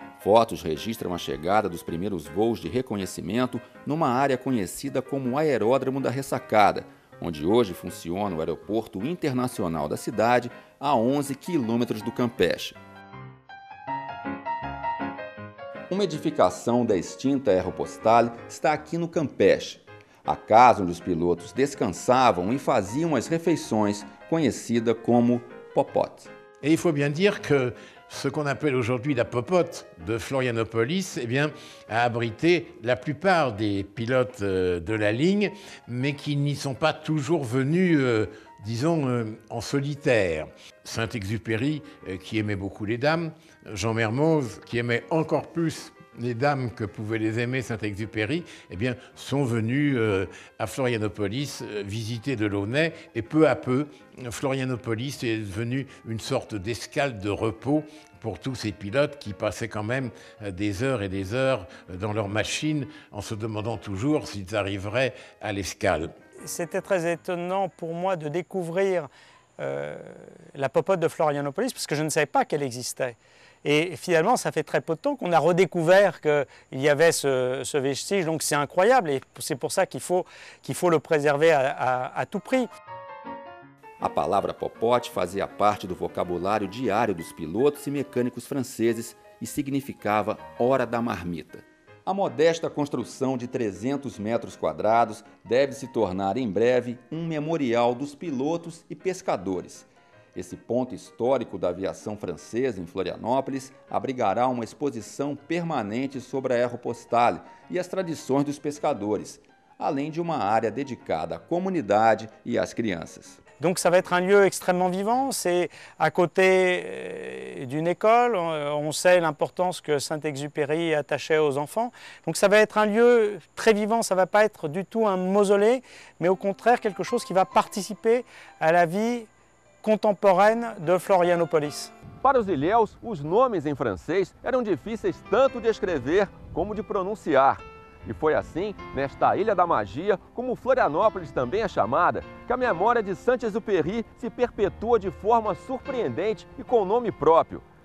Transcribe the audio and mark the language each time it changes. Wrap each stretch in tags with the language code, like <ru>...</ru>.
<pt>Fotos registram a chegada dos primeiros voos de reconhecimento numa área conhecida como Aeródromo da Ressacada, onde hoje funciona o aeroporto internacional da cidade, a 11 quilômetros do Campeche. Uma edificação da extinta Aeropostale está aqui no Campeche, a casa onde os pilotos descansavam e faziam as refeições, conhecida como popote.</pt> <fr>Et il faut bien dire que ce qu'on appelle aujourd'hui la popote de Florianópolis, eh bien, a abrité la plupart des pilotes de la ligne, mais qui n'y sont pas toujours venus, disons, en solitaire. Saint-Exupéry, qui aimait beaucoup les dames, Jean Mermoz, qui aimait encore plus les dames que pouvait les aimer Saint-Exupéry, eh bien, sont venus à Florianópolis visiter Delaunay, et peu à peu, Florianópolis est devenu une sorte d'escale de repos pour tous ces pilotes qui passaient quand même des heures et des heures dans leur machine en se demandant toujours s'ils arriveraient à l'escale. c'était très étonnant pour moi de découvrir la popote de Florianópolis, parce que je ne savais pas qu'elle existait. Et finalement, ça fait très peu de temps qu'on a redécouvert qu'il y avait ce vestige, donc c'est incroyable, et c'est pour ça qu'il faut le préserver à tout prix.</fr> <pt>A palavra popote fazia parte do vocabulário diário dos pilotos e mecânicos franceses e significava hora da marmita. A modesta construção de 300 metros quadrados deve se tornar em breve um memorial dos pilotos e pescadores. Esse ponto histórico da aviação francesa em Florianópolis abrigará uma exposição permanente sobre a aéropostale e as tradições dos pescadores, além de uma área dedicada à comunidade e às crianças.</pt> <fr>Donc ça va être un lieu extrêmement vivant, c'est à côté d'une école, on sait l'importance que Saint-Exupéry attachait aux enfants. Donc ça va être un lieu très vivant, ça ne va pas être du tout un mausolée, mais au contraire quelque chose qui va participer à la vie contemporaine de Florianópolis.</fr> <pt>Para os ilhéus, os nomes em francês eram difíceis tanto de escrever como de pronunciar. E foi assim, nesta Ilha da Magia, como Florianópolis também é chamada, que a memória de Saint-Exupéry se perpetua de forma surpreendente e com nome próprio.</pt>